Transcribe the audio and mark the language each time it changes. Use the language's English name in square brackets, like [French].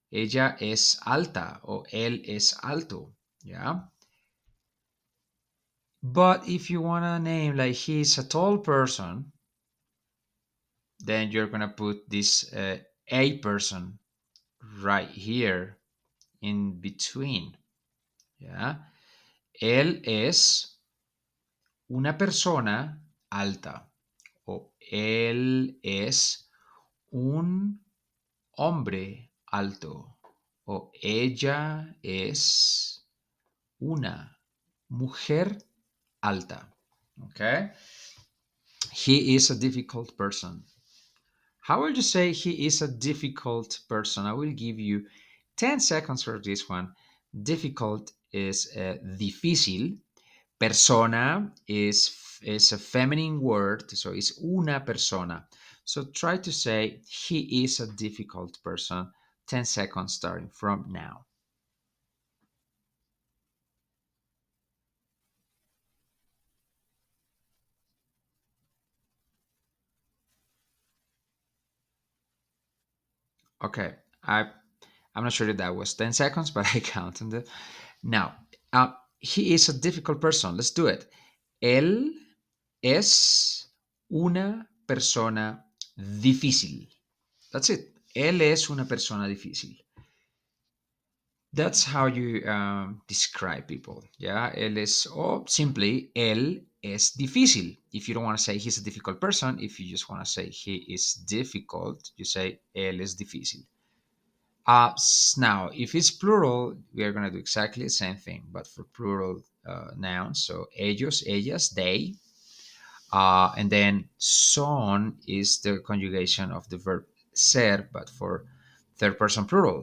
[Spanish] Ella es alta or él es alto. [English] Yeah. But if you want to name like he's a tall person, then you're going to put this a person right here in between. Yeah. [Spanish] Él es una persona alta o él es un hombre alto o ella es una mujer alta. [English] Okay. He is a difficult person. How will you say he is a difficult person? I will give you 10 seconds for this one. Difficult is difícil, Persona is a feminine word, so it's [Spanish] una persona. [English] So try to say he is a difficult person. 10 seconds starting from now. Okay, I'm not sure if that was 10 seconds, but I counted it. Now, he is a difficult person. Let's do it. [Spanish] Él es una persona difícil. [English] That's it. [Spanish] Él es una persona difícil. [English] That's how you describe people. Yeah, [Spanish] él es, [English] or simply, [Spanish] él es difícil. [English] If you don't want to say he's a difficult person, if you just want to say he is difficult, you say [Spanish] él es difícil. [English] Now, if it's plural, we are going to do exactly the same thing, but for plural nouns. So [Spanish] ellos, ellas, [English] they. And then son is the conjugation of the verb ser, but for third person plural.